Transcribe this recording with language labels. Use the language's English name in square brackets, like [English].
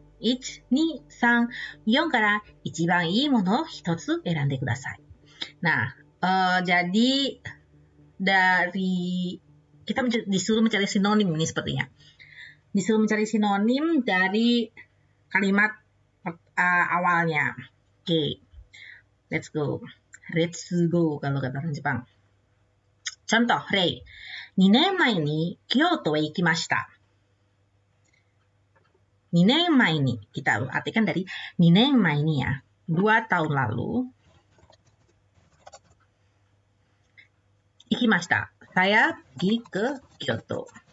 [Japanese] 1, 2, 3, 4から一番いいものを1つ選んでください。 [Indonesian] Nah, jadi dari kita disuruh mencari sinonim ini sepertinya. Disuruh mencari sinonim dari kalimat awalnya. Oke. [English] Let's go [Indonesian] kalau kata orang Jepang. Contoh, Rei. [Japanese] 2年前に京都へ行きました。 2年前に, [Indonesian] kita artikan dari 2年前に ya, 2 tahun lalu. Ikimashita, saya pergi ke Kyoto.